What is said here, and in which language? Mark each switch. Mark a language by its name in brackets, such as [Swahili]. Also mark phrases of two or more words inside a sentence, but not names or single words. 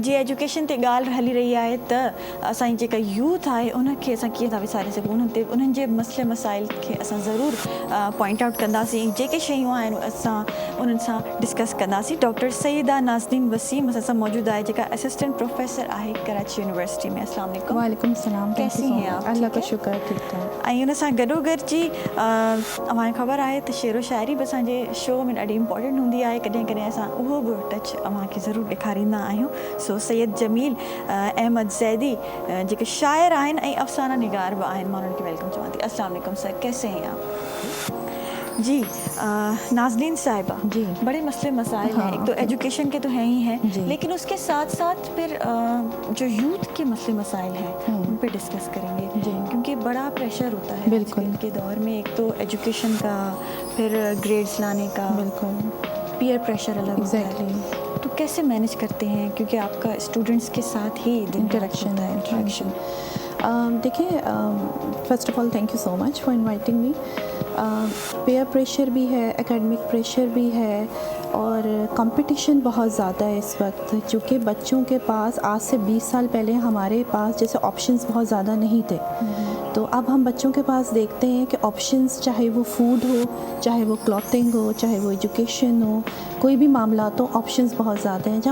[Sindhi] जीअं एजुकेशन ते ॻाल्हि हली रही आहे त असांजी जेका यूथ आहे उनखे असां कीअं था विसारे सघूं, उन्हनि जे मसइले मसाइल खे असां ज़रूरु [English] point out [Sindhi] कंदासीं। जेके शयूं आहिनि असां उन्हनि सां डिस्कस कंदासीं। डॉक्टर सईदा नाज़नीन वसीम असां सां मौजूदु आहे, जेका [English] assistant professor [Sindhi] आहे कराची यूनिवर्सिटी में। [Urdu] السلام علیکم. وعلیکم سلام. کیسی ہیں آپ? اللہ کا شکر، ٹھیک ٹھاک. [Sindhi] ऐं उन सां गॾोगॾु जी अव्हांखे ख़बर आहे त शेरो शाइरी बि असांजे शो में ॾाढी इंपॉर्टेंट हूंदी आहे। कॾहिं कॾहिं असां उहो बि टच अव्हांखे ज़रूरु ॾेखारींदा आहियूं। सो सैयद जमील अहमद ज़ैदी जेके शाइर आहिनि ऐं अफ़साना निगार बि आहिनि, मां उन्हनि खे वेलकम चवां थी। [Urdu] السلام علیکم سر، کیسے ہیں آپ؟ جی نازنین صاحبہ जी। بڑے مسلے مسائل ہیں, हाँ। ایک تو ایجوکیشن کے تو ہیں ہی ہیں, जी। لیکن اس کے ساتھ ساتھ پھر جو یوتھ کے مسلے مسائل ہیں ان پہ ڈسکس کریں گے जी। کیونکہ بڑا پریشر ہوتا ہے बिल्कुल। آج کل کے دور میں، ایک تو ایجوکیشن کا، پھر گریڈز لانے کا, बिल्कुल [English] peer pressure [Urdu] الگ ہوتا ہے. [English] एग्जैक्टली [Urdu] تو کیسے مینیج کرتے ہیں کیونکہ آپ کا اسٹوڈنٹس کے ساتھ ہی इंटरेक्शन ہوتا ہے, है इंटरेक्शन। [English] देखिए first of all thank you so much for inviting me. peer pressure [Urdu] بھی ہے, [English] academic pressure [Urdu] بھی ہے اور کمپٹیشن بہت زیادہ ہے اس وقت، کیونکہ بچوں کے پاس آج سے 20 سال پہلے ہمارے پاس جیسے آپشنز بہت زیادہ نہیں تھے. تو اب ہم بچوں کے پاس دیکھتے ہیں کہ آپشنز، چاہے وہ فوڈ ہو، چاہے وہ کلودنگ ہو، چاہے وہ ایجوکیشن ہو، کوئی بھی معاملہ تو آپشنز بہت زیادہ ہیں.